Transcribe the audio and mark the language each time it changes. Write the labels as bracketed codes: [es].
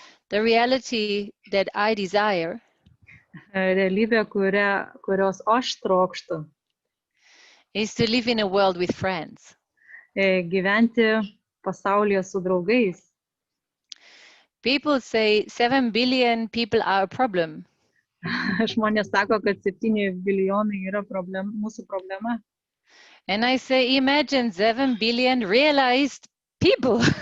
[en] The reality that I desire [lt] realybė, kurios aš trokštu, [en] is to live in a world with friends. [lt] Gyventi pasaulyje su draugais. [en] People say 7 billion people are a problem. [lt] Žmonės sako, kad 7 bilijonai yra mūsų problema. [en] And I say, imagine 7 billion realized people.